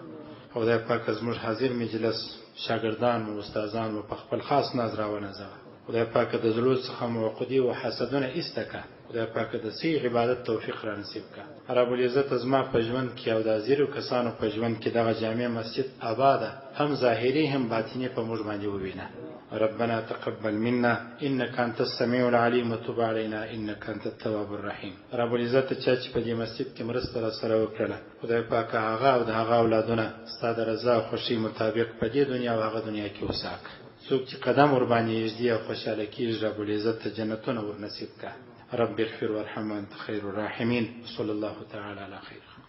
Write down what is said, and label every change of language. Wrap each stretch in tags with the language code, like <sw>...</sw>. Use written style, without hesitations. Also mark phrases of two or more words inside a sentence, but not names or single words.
<ps>خدای پاک زموږ حاضر مجلس شاګردان مو، استادان مو په خپل خاص ناز راونازوه. خدای پاک د زړو څخه موقدي او حسدونه ایسته کړه. خدای پاک د صحیح عبادت توفیق را نصیب کړه. رب العزت زما په ژوند کې او د زیرو کسانو په ژوند کې دغه جامع مسجد آباده، هم ظاهري هم باطني په موږ باندې ووینه.</ps> <ar>ربنا تقبل منا انك انت السميع العليم وتب علينا انك انت التواب الرحيم.</ar> <ps>رب العزت چې په دې مسجد کې مرسته را سره وکړه، خدای پاک هغه او د هغه اولادونه ستا د رضا او خوښۍ مطابق په دې دنیا او هغه دنیا کې وساک. څوک چې قدم ور باندې یږدي او خوشاله کېږي، رب العزت ته جنتونه ور نصیب کړه.</ps> <ar>رب اغفر وارحم وانت خیر الراحمین. صلی الله تعالی علی خیر.</ar>